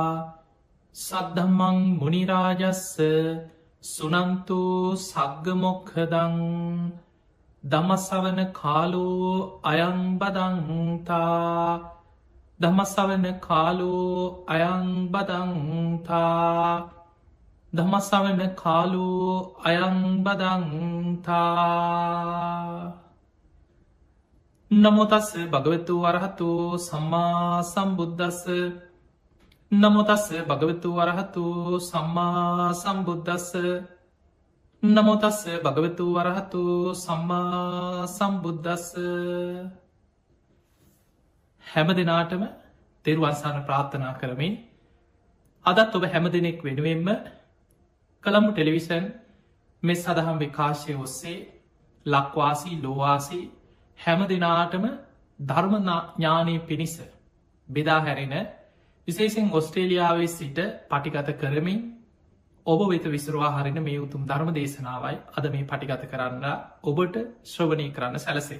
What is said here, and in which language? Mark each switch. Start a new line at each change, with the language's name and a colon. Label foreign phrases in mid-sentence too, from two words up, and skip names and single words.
Pali: සද්ධම්මං මුනිරාජස්ස සුනන්තු සග්ගමොක්ඛදං ධම්මස්සවන කාලෝ අයං බදන්තා ධම්මස්සවන කාලෝ අයං බදන්තා ධම්මස්සවන කාලෝ අයං බදන්තා නමෝ තස්ස භගවතු වරහතු සම්මා සම්බුද්දස්ස නමෝ තස්ස භගවතු වරහතු සම්මා සම්බුද්දස්ස නමෝ තස්ස භගවතු වරහතු සම්මා සම්බුද්දස්ස
Sinhala: හැම දෙනාටම තෙරුවන් සරණ ප්‍රාර්ථනා කරමින් අදත් ඔබ හැම දෙනෙක් වෙනුවෙන්ම කළඹු ටෙලිවිෂන් මේ සදහම් විකාශය ඔස්සේ ලක්වාසී ලෝවාසී හැම දෙනාටම ධර්ම ඥානය පිණිස බෙදා හැරෙන විශේෂෙන් ඔස්ට්‍රේලියාවේ සිට පටිගත කරමින් ඔබ වෙත විසරවා හරින මේ උතුම් ධර්ම දේශනාවයි අද මේ පටිගත කරන්න ඔබට ශ්‍රවණය කරන්න සැලසේ.